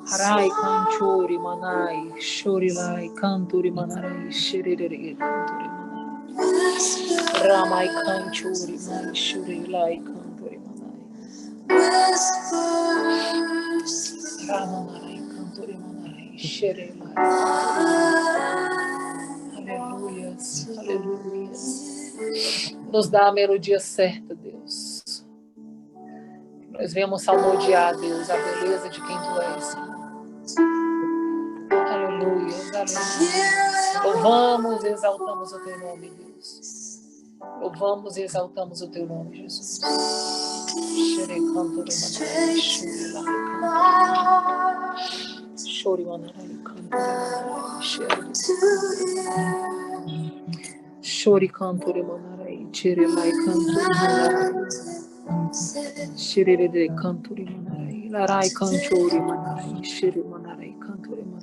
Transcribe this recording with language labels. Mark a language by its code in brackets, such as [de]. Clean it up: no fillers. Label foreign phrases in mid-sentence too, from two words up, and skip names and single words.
[pt] Harai Kanchori Manai, Shuri Lai Kantori Manarai, Shiri Kantori Manai. Ramai Kanchori Mai, Shuri Lai Kantori Manai. Ramanarai Kantori Manai, Shiri Lai. Aleluias, aleluias. Nos dá a melodia certa, Deus. Nós venhamos salmodiar, Deus, a beleza de quem Tu és, Senhor. Aleluia, aleluia. Louvamos e exaltamos o Teu nome, Deus. Louvamos e exaltamos o Teu nome, Jesus. Shori manarai kantori Shori kantori manarai chirelai kantori manarai shirere kantori manarai larai kantori manarai shiri manarai kantori